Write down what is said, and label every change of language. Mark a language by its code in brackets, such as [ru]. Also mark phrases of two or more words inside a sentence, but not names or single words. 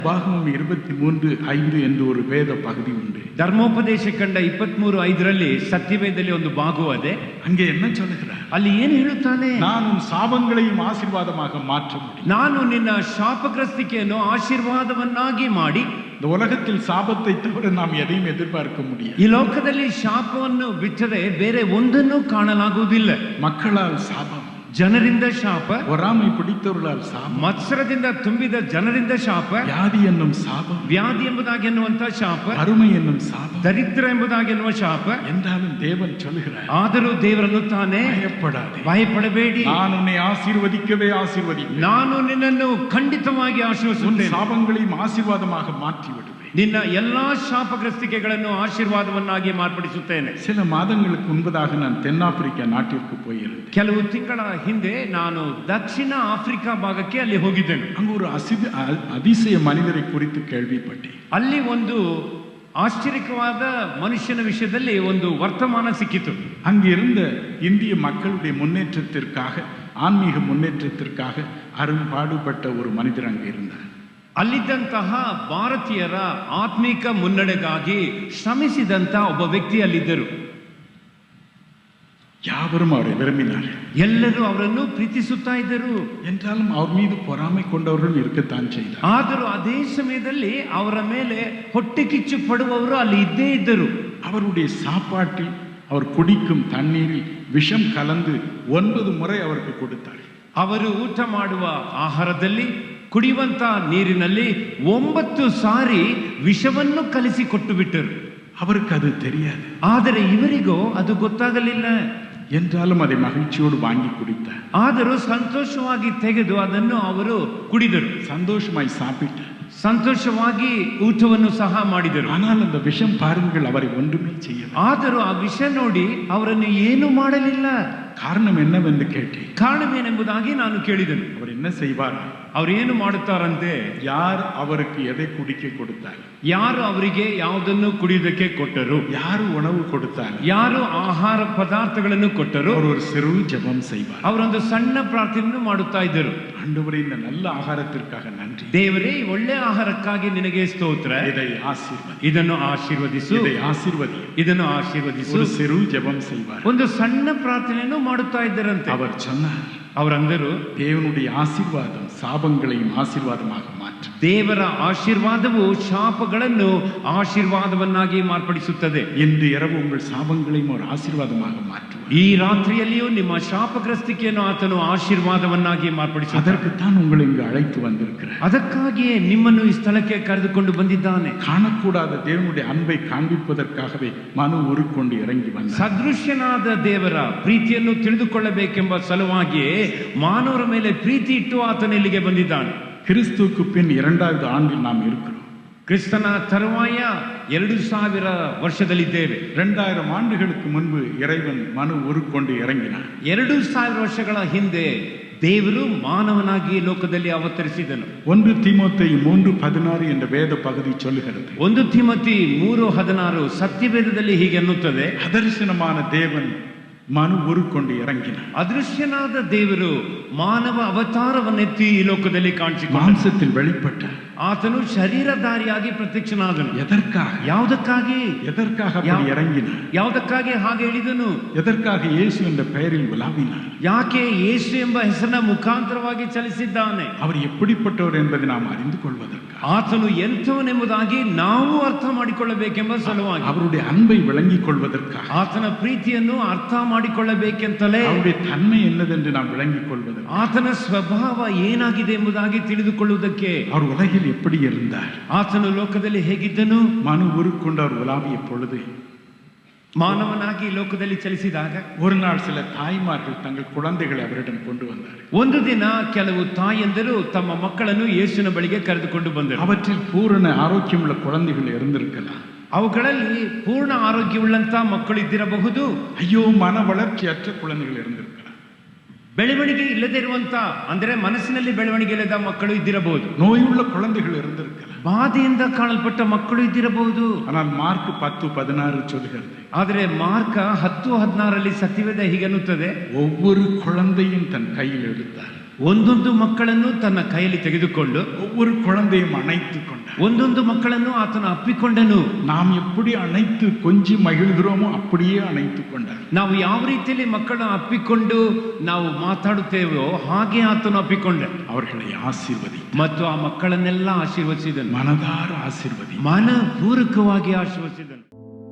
[ta] பாகவம் 23:5 என்று ஒன்று வேத பகுதி உண்டு. [kn] ಧರ್ಮೋಪದೇಶ ಕಂಡ 23:5 ಸತ್ಯವೇದದಲ್ಲಿ ಒಂದು ಭಾಗವದೆ. [ta] அங்கே என்ன சொல்லுகிறார்? [kn] ಅಲ್ಲಿ ಏನು ಹೇಳುತ್ತಾನೆ? [ta] நான் சாபங்களையும் ஆசீர்வாதமாக மாற்ற முடியும். [kn] ನಾನು ನಿನ್ನ ಶಾಪಗ್ರಸ್ತಿಕೆಯನ್ನು ಆಶೀರ್ವಾದವನ್ನಾಗಿ ಮಾಡಿ. [ta] இந்த உலகத்தில் சாபத்தை தவிர நாம் எதையும் எதிர்பார்க்க முடியாது. [kn] ಈ ಲೋಕದಲ್ಲಿ ಶಾಪವನ್ನು ಬಿಟ್ಟರೆ ಬೇರೆ ಒಂದನ್ನು ಕಾಣಲಾಗುವುದಿಲ್ಲ. [ta] மக்களால் சாபம், [kn] ಜನರಿಂದ ಶಾಪ, [ta] பொறாமை பிடித்தவர்களால் சாபம், [kn] ಮತ್ಸರದಿಂದ ತುಂಬಿದ ಜನರಿಂದ ಶಾಪ, [ta] வியாதி என்னும் சாபம், [kn] ವ್ಯಾಧಿ ಎಂಬುದಾಗಿ ಎನ್ನುವಂತ ಶಾಪ, [ta] வறுமை என்னும் சாபம், [kn] ದರಿದ್ರ ಎಂಬುದಾಗಿ ಎನ್ನುವ ಶಾಪ. [ta] என்றாலும் தேவன் சொல்லுகிறார், [kn] ಆದರೂ ದೇವರನ್ನುತ್ತಾನೆ, [ta] பயப்படாதே, [kn] ಭಯಪಡಬೇಡಿ, [ta] நான் உன்னை ஆசீர்வதிக்கவே ஆசீர்வதிப்பேன், [kn] ನಾನು ನಿನ್ನನ್ನು ಖಂಡಿತವಾಗಿ ಆಶೀರ್ವದಿಸುತ್ತೇನೆ, [ta] சாபங்களையும் ஆசீர்வாதமாக மாற்றி விடுவேன், [kn] ನಿನ್ನ ಎಲ್ಲಾ ಶಾಪಗ್ರಸ್ತಿಕೆಗಳನ್ನು ಆಶೀರ್ವಾದವನ್ನಾಗಿ ಮಾರ್ಪಡಿಸುತ್ತೇನೆ. [ta] சில மாதங்களுக்கு முன்பதாக நான் தென்னாப்பிரிக்கா நாட்டிற்கு போயிருந்தேன். [kn] ಕೆಲವು ತಿಂಗಳ ಹಿಂದೆ ನಾನು ದಕ್ಷಿಣ ಆಫ್ರಿಕಾ ಭಾಗಕ್ಕೆ ಅಲ್ಲಿ ಹೋಗಿದ್ದೇನೆ. [ta] அங்கு ஒரு அதிசய மனிதரை குறித்து கேள்விப்பட்டேன். [kn] ಅಲ್ಲಿ ಒಂದು ಆಶ್ಚರ್ಯಕವಾದ ಮನುಷ್ಯನ ವಿಷಯದಲ್ಲಿ ಒಂದು ವರ್ತಮಾನ ಸಿಕ್ಕಿತು. [ta] அங்கிருந்த இந்திய மக்களுடைய முன்னேற்றத்திற்காக, ஆன்மீக முன்னேற்றத்திற்காக அரும்பாடுபட்ட ஒரு மனிதர் அங்கே இருந்தார். [kn] ಅಲ್ಲಿದ್ದಂತಹ ಭಾರತೀಯರ ಆತ್ಮಿಕ ಮುನ್ನಡೆಗಾಗಿ ಶ್ರಮಿಸಿದಂತ ಒಬ್ಬ ವ್ಯಕ್ತಿ ಅಲ್ಲಿದ್ದರು. [ta] யாவரும் அவரை விரும்பினார்கள். [kn] ಎಲ್ಲರೂ ಅವರನ್ನು ಪ್ರೀತಿಸುತ್ತಾ ಇದ್ದರು. [ta] என்றாலும் அவர் மீது பொறாமை கொண்டவர்கள் இருக்கத்தான் செய்தார். [kn] ಆದರೂ ಅದೇ ಸಮಯದಲ್ಲಿ ಅವರ ಮೇಲೆ ಹೊಟ್ಟೆ ಕಿಚ್ಚು ಪಡುವವರು ಅಲ್ಲಿ ಇದ್ದೇ ಇದ್ದರು. [ta] அவருடைய சாப்பாட்டில், அவர் குடிக்கும் தண்ணீரில் விஷம் கலந்து 9 முறை அவருக்கு கொடுத்தார். [kn] ಅವರು ಊಟ ಮಾಡುವ ಆಹಾರದಲ್ಲಿ, ಕುಡಿಯುವಂತ ನೀರಿನಲ್ಲಿ 9 ಸಾರಿ ವಿಷವನ್ನು ಕಲಿಸಿ ಕೊಟ್ಟು ಬಿಟ್ಟರು. [ta] அவருக்கு அது தெரியாது. [kn] ಆದರೆ ಇವರಿಗೂ ಅದು ಗೊತ್ತಾಗಲಿಲ್ಲ. [ta] என்றாலும் அதை மகிழ்ச்சியோடு வாங்கி குடித்தார். [kn] ಆದರೂ ಸಂತೋಷವಾಗಿ ತೆಗೆದು ಅದನ್ನು ಅವರು ಕುಡಿದರು. [ta] சந்தோஷமாய் சாப்பிட்டார். [kn] ಸಂತೋಷವಾಗಿ ಊಟವನ್ನು ಸಹ ಮಾಡಿದರು. [ta] ஆனால் அந்த விஷம் பாருங்கள், அவரை ஒன்றுமே செய்யவில்லை. [kn] ಆದರೂ ಆ ವಿಷ ನೋಡಿ ಅವರನ್ನು ಏನು ಮಾಡಲಿಲ್ಲ. [ta] காரணம் என்னவென்று கேட்டேன். [kn] ಕಾರಣವೇನೆಂಬುದಾಗಿ ನಾನು ಕೇಳಿದೆನು. [ta] அவர் என்ன செய்வார்? [kn] ಅವರು ಏನು ಮಾಡುತ್ತಾರಂತೆ? [ta] யார் அவருக்கு எதை குடிக்க கொடுத்தார்? [kn] ಯಾರು ಅವರಿಗೆ ಯಾವುದನ್ನು ಕುಡಿಯುವುದಕ್ಕೆ ಕೊಟ್ಟರು? [ta] யார் உணவு கொடுத்தார்? [kn] ಯಾರು ಆಹಾರ ಪದಾರ್ಥಗಳನ್ನು ಕೊಟ್ಟರು? [ta] அவர் ஒரு சிறு ஜெபம் செய்வார். [kn] ಅವರೊಂದು ಸಣ್ಣ ಪ್ರಾರ್ಥನೆಯನ್ನು ಮಾಡುತ್ತಾ ಇದ್ದರು. [ta] ஆண்டவரே, இந்த நல்ல ஆகாரத்திற்காக நன்றி. [kn] ದೇವರೇ, ಒಳ್ಳೆ ಆಹಾರಕ್ಕಾಗಿ ನಿನಗೆ ಸ್ತೋತ್ರ. [ta] இதை ஆசீர்வதி, [kn] ಇದನ್ನು ಆಶೀರ್ವದಿಸು, [ta] இதை ஆசீர்வதி, [kn] ಇದನ್ನು ಆಶೀರ್ವದಿಸು. [ta] ஒரு சிறு ஜெபம் செய்வார். [kn] ಒಂದು ಸಣ್ಣ ಪ್ರಾರ್ಥನೆಯನ್ನು ಮಾಡುತ್ತಾ ಇದ್ದರಂತೆ. [ta] அவர் சொன்னார், [kn] ಅವರಂದರು, [ta] தேவனுடைய ஆசீர்வாதம் சாபங்களையும் ஆசீர்வாதமாக மாற்றும். [kn] ದೇವರ ಆಶೀರ್ವಾದವು ಶಾಪಗಳನ್ನು ಆಶೀರ್ವಾದವನ್ನಾಗಿ ಮಾರ್ಪಡಿಸುತ್ತದೆ. [ta] இன்று இரவு உங்கள் சாபங்களையும் ஒரு ஆசீர்வாதமாக மாற்றுவார். [kn] ಈ ರಾತ್ರಿಯಲ್ಲಿಯೂ ನಿಮ್ಮ ಶಾಪಗ್ರಸ್ತಿಕೆಯನ್ನು ಆತನು ಆಶೀರ್ವಾದವನ್ನಾಗಿ ಮಾರ್ಪಡಿಸುತ್ತಾನೆ. [ta] அதற்குத்தான் உங்களை இங்கு அழைத்து வந்திருக்கிறார். [kn] ಅದಕ್ಕಾಗಿಯೇ ನಿಮ್ಮನ್ನು ಈ ಸ್ಥಳಕ್ಕೆ ಕರೆದುಕೊಂಡು ಬಂದಿದ್ದಾನೆ. [ta] காணக்கூடாத தேவனுடைய அன்பை காண்பிப்பதற்காகவே மனு உருக்கொண்டு இறங்கி வந்தார். [kn] ಸದೃಶ್ಯನಾದ ದೇವರ ಪ್ರೀತಿಯನ್ನು ತಿಳಿದುಕೊಳ್ಳಬೇಕೆಂಬ ಸಲುವಾಗಿಯೇ ಮಾನವರ ಮೇಲೆ ಪ್ರೀತಿ ಇಟ್ಟು ಆತನ ಇಲ್ಲಿಗೆ ಬಂದಿದ್ದಾನೆ. [ta] கிறிஸ்துவுக்கு பின் 2வது ஆண்டில் நாம் இருக்கிறோம். [kn] ಕ್ರಿಸ್ತನ ತರುವಾಯ 2000 ವರ್ಷದಲ್ಲಿದ್ದೇವೆ. [ta] 2000 ஆண்டுகளுக்கு முன்பு இறைவன் மனு உருக்கொண்டு இறங்கினார். [kn] 2000 ವರ್ಷಗಳ ಹಿಂದೆ ದೇವರು ಮಾನವನಾಗಿ ಲೋಕದಲ್ಲಿ ಅವತರಿಸಿದನು. [ta] 1 தீமோத்தேயு 3:16 என்ற வேத பகுதி சொல்லுகிறது. [kn] 1 ತಿಮೋಥಿ 3:16 ಸತ್ಯವೇದದಲ್ಲಿ ಹೀಗೆ ಅನ್ನುತ್ತದೆ, [ta] அதர்சனமான தேவன் மனு உருக்கொண்டு இறங்கினார். [kn] ಅದೃಶ್ಯನಾದ ದೇವರು ಮಾನವ ಅವತಾರವನ್ನೆತ್ತಿ ಈ ಲೋಕದಲ್ಲಿ ಕಾಣಿಸಿಕೊಂಡ, [ta] மாம்சத்தில் வெளிப்பட்டார். [kn] ಆತನು ಶರೀರಧಾರಿಯಾಗಿ ಪ್ರತ್ಯಕ್ಷನಾದನು. [ta] எதற்காக? [kn] ಯಾವುದಕ್ಕಾಗಿ? [ta] எதற்காக அப்படி இறங்கினார்? [kn] ಯಾವುದಕ್ಕಾಗಿ ಹಾಗೆ ಹೇಳಿದನು? [ta] எதற்காக இயேசு என்ற பெயரில் உலாவினார்? [kn] ಯಾಕೆ ಯೇಸು ಎಂಬ ಹೆಸರಿನ ಮುಖಾಂತರವಾಗಿ ಚಲಿಸಿದ್ದಾನೆ? [ta] அவர் எப்படிப்பட்டவர் என்பதை நாம் அறிந்து கொள்வதற்கு, [kn] ಆತನು ಎಂಥವನೆಂಬುದಾಗಿ ನಾವು ಅರ್ಥ ಮಾಡಿಕೊಳ್ಳಬೇಕೆಂಬ ಸಲುವಾಗಿ, [ta] அவருடைய அன்பை விளங்கிக் கொள்வதற்காக, [kn] ಆತನ ಪ್ರೀತಿಯನ್ನು ಅರ್ಥ ಮಾಡಿಕೊಳ್ಳಬೇಕೆಂತಲೇ, [ta] அவருடைய தன்மை என்னதென்று நாம் விளங்கிக் கொள்வதற்கு, [kn] ಆತನ ಸ್ವಭಾವ ಏನಾಗಿದೆ ಎಂಬುದಾಗಿ ತಿಳಿದುಕೊಳ್ಳುವುದಕ್ಕೆ, [ta] அவர் உலகில் எப்படி இருந்தார், [kn] ಆತನು ಲೋಕದಲ್ಲಿ ಹೇಗಿದ್ದನು, [ta] மனு உருக்கொண்டு அவர் உலாவிய பொழுது, [kn] ಮಾನವನಾಗಿ ಲೋಕದಲ್ಲಿ ಚಲಿಸಿದಾಗ [ta] ஒரு நாள் சில தாய்மார்கள் தங்கள் குழந்தைகளை அவரிடம் கொண்டு வந்தார்கள். [kn] ಒಂದು ದಿನ ಕೆಲವು ತಾಯಂದಿರು ತಮ್ಮ ಮಕ್ಕಳನ್ನು ಯೇಸುವಿನ ಬಳಿಗೆ ಕರೆದುಕೊಂಡು ಬಂದರು. [ta] அவற்றில் பூரண ஆரோக்கியமுள்ள குழந்தைகள் இருந்திருக்கலாம். [kn] ಅವುಗಳಲ್ಲಿ ಪೂರ್ಣ ಆರೋಗ್ಯವುಳ್ಳಂತ ಮಕ್ಕಳು ಇದ್ದಿರಬಹುದು. [ta] ஐயோ, மன வளர்ச்சியற்ற குழந்தைகள் இருந்திருக்கலாம். [kn] ಬೆಳವಣಿಗೆ ಇಲ್ಲದೆ ಇರುವಂತ, ಅಂದರೆ ಮನಸ್ಸಿನಲ್ಲಿ ಬೆಳವಣಿಗೆ ಇಲ್ಲದ ಮಕ್ಕಳು ಇದ್ದಿರಬಹುದು. [ta] நோயுள்ள குழந்தைகள் இருந்திருக்கலாம். [kn] ಬಾಧೆಯಿಂದ ಕಾಣಲ್ಪಟ್ಟ ಮಕ್ಕಳು ಇದ್ದಿರಬಹುದು. [ta] ஆனால் மார்க் 10:16 சொல்லுகிறது, [kn] ಆದರೆ ಮಾರ್ಕ 10:16 ಸತ್ಯವೇದ ಹೀಗನ್ನುತ್ತದೆ, [ta] ஒவ்வொரு குழந்தையும் தன் கையில் எடுத்தார். [kn] ಒಂದೊಂದು ಮಕ್ಕಳನ್ನು ತನ್ನ ಕೈಯಲ್ಲಿ ತೆಗೆದುಕೊಂಡು [ta] ஒவ்வொரு குழந்தையும் அணைத்து கொண்டார். [kn] ಒಂದೊಂದು ಮಕ್ಕಳನ್ನು ಆತನು ಅಪ್ಪಿಕೊಂಡನು. [ta] நாம் எப்படி அணைத்து கொஞ்சி மகிழ்கிறோமோ அப்படியே அணைத்து கொண்டார். [kn] ನಾವು ಯಾವ ರೀತಿಯಲ್ಲಿ ಮಕ್ಕಳನ್ನು ಅಪ್ಪಿಕೊಂಡು ನಾವು ಮಾತಾಡುತ್ತೇವೋ ಹಾಗೆ ಆತನು ಅಪ್ಪಿಕೊಂಡ. [ta] அவர்களை ஆசீர்வதி, [kn] ಮತ್ತು ಆ ಮಕ್ಕಳನ್ನೆಲ್ಲ ಆಶೀರ್ವದಿಸಿದನು, [ta] மனதார ஆசீர்வதி. [kn] ಮನಪೂರ್ವಕವಾಗಿ ಆಶೀರ್ವದಿಸಿದನು.